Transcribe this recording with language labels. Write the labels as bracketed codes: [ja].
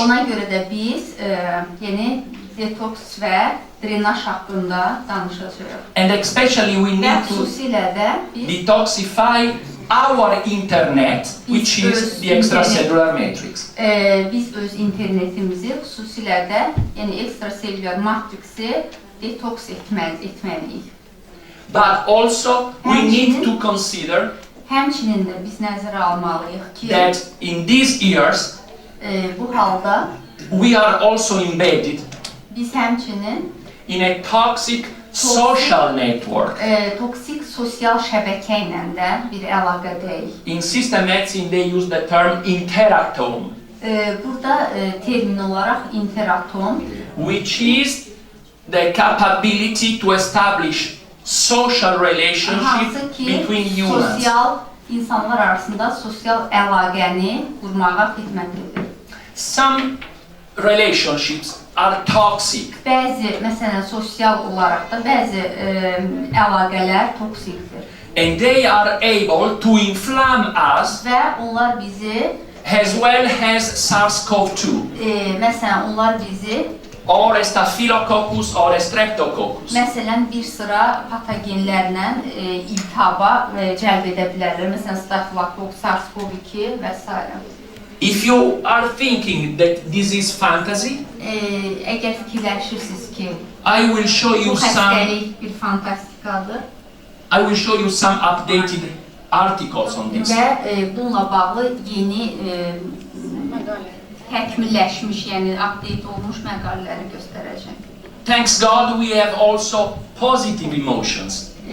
[az] Ona görə də biz yeni detoks və drenaj haqqında danışacağıq. [en] And especially we [az] Və [en] need to [az] xüsusilə də biz [en] detoxify our internet, which is the extracellular matrix. [az] Biz öz internetimizi, xüsusilə də yəni ekstraselülyar matriksi detoks etməliyik. [en] But also we need to consider [az] Həmçinin də biz nəzərə almalıyıq ki, [en] that in these years [az] bu halda [en] we are also embedded [az] biz həmçinin [en] in a toxic social network. [az] Toksik sosial şəbəkə ilə də bir əlaqədəyik. [en] In system medicine they use the term interatom, [az] Burada termin olaraq interatom, [en] which is the capability to establish social relationship [az] hansı ki [en] between humans. [az] sosial insanlar arasında sosial əlaqəni qurmağa xidmətlidir. [en] Some relationships are toxic. [az] Bəzi, məsələn, sosial olaraq da bəzi əlaqələr toksikdir. [en] And they are able to inflame us [az] Və onlar bizi, [en] as well as SARS-CoV-2 [az] məsələn, onlar bizi, [en] or Staphylococcus or Streptococcus. [az] məsələn, bir sıra patogenlərlə iltihaba cəlb edə bilərlər. Məsələn, Staphylococcus, SARS-CoV-2 və s. [en] If you are thinking that this is fantasy, [az] Əgər fikirləşirsiniz ki, [en] I will show [az] bu [en] you some [az] xəstəlik bir fantastikadır [en] updated articles on this. [az] və bununla bağlı yeni təkmilləşmiş, yəni update olmuş məqalələri göstərəcəm. [en] Thanks God we have also positive emotions.